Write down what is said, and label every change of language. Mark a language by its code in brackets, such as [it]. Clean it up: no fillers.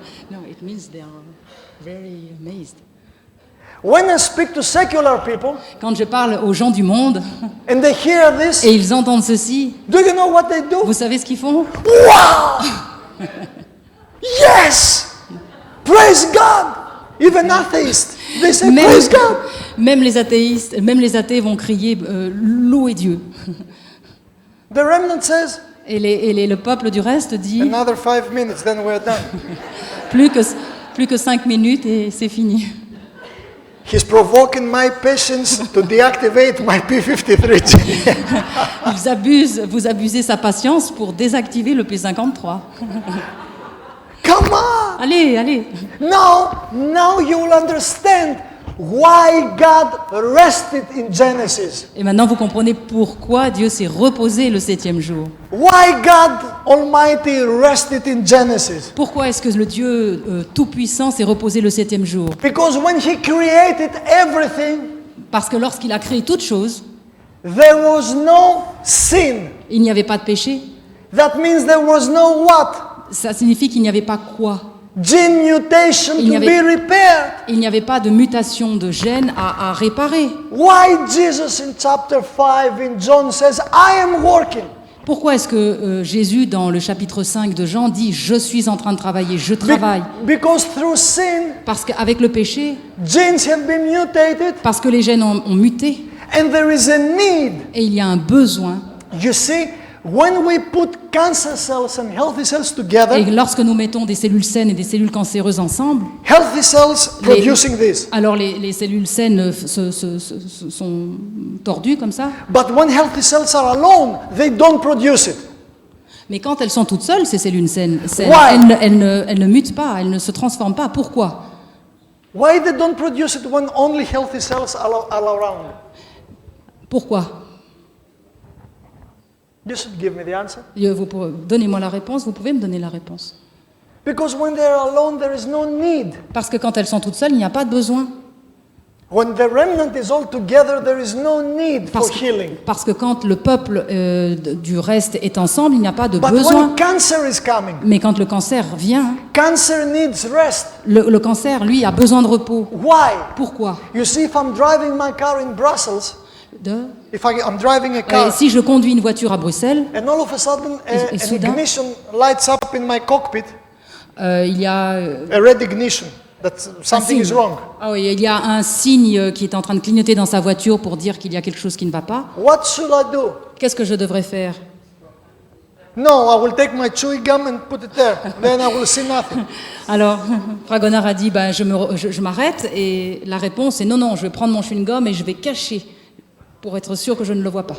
[en] No, it means they are very amazed. When I speak to secular people [fr] Quand je parle aux gens du monde [en] and they hear this, [fr] et ils entendent ceci, [en] do you know what they do? [fr] vous savez ce qu'ils font? [en] Wow! Yes! Praise God! Even atheists, they say [fr] Même, [en] praise God. [fr] même les athéistes, même les athées vont crier louez Dieu. [en] The remnant says, [fr] Et le peuple du reste dit [en] another 5 minutes, then we're done. [fr] plus que 5 minutes et c'est fini. [en] He's provoking my patience to deactivate my P53 gene. [fr] Vous abusez sa patience pour désactiver le P53. [en] Come on! [fr] Allez. [en] Now you will understand why God rested in Genesis. [fr] Et maintenant vous comprenez pourquoi Dieu s'est reposé le 7e jour. [en] Why God Almighty rested in Genesis. [fr] Pourquoi est-ce que le Dieu Tout-Puissant s'est reposé le 7e jour? [en] Because when He created everything, [fr] Parce que lorsqu'il a créé toute chose, [en] there was no sin. [fr] il n'y avait pas de péché. [en] That means there was no what? [fr] Ça signifie qu'il n'y avait pas quoi? [en] Gene mutation [fr] Il y [en] to [fr] avait- [en] be repaired. [fr] Il n'y avait pas de mutation de gène à réparer. [en] Why Jesus in chapter 5 in John says, I am working? [fr] Pourquoi est-ce que Jésus, dans le chapitre 5 de Jean, dit « Je suis en train de travailler, je travaille [en] Because through sin, » [fr] Parce qu'avec le péché, [en] genes have been mutated [fr] parce que les gènes ont muté, [en] and there is a need. [fr] et il y a un besoin. [en] You see, when we put cancer cells and healthy cells together, [fr] Et lorsque nous mettons des cellules saines et des cellules cancéreuses ensemble, [en] healthy cells producing this. [fr] alors les cellules saines se sont tordues comme ça. [en] But when healthy cells are alone, they don't produce it. [fr] Mais quand elles sont toutes seules, ces cellules saines, [en] Why? [fr] elles ne mutent pas, elles ne se transforment pas. Pourquoi? [en] Why they don't produce it when only healthy cells are around? [fr] Pourquoi? [en] You should give me the answer. [fr] Donnez-moi la réponse, vous pouvez me donner la réponse. [en] Because when they are alone, there is no need. [fr] Parce que quand elles sont toutes seules, il n'y a pas de besoin. [en] When the remnant is all together, there is no need for healing. [fr] Parce que quand le peuple du reste est ensemble, il n'y a pas de [en] But [fr] besoin. [en] when cancer is coming, [fr] Mais quand le cancer vient, [en] cancer needs rest. [fr] le cancer, lui, a besoin de repos. [en] Why? [fr] Pourquoi? [en] You see, if I'm driving my car in Brussels, if I'm driving a car, [fr] Si je conduis une voiture à Bruxelles, [en] and all of a sudden [fr] Et [en] an [fr] soudain- [en] ignition lights up in my cockpit, [fr] il y a [en] a red ignition, that something is wrong. [fr] Ah oui, il y a un signe qui est en train de clignoter dans sa voiture pour dire qu'il y a quelque chose qui ne va pas. [en] What should I do? [fr] Qu'est-ce que je devrais faire? [en] No, I will take my chewing gum and put it there. Then I will see nothing. [fr] Alors, Fragonard a dit, je m'arrête, et la réponse est non, je vais prendre mon chewing-gum et je vais cacher pour être sûr que je ne le vois pas.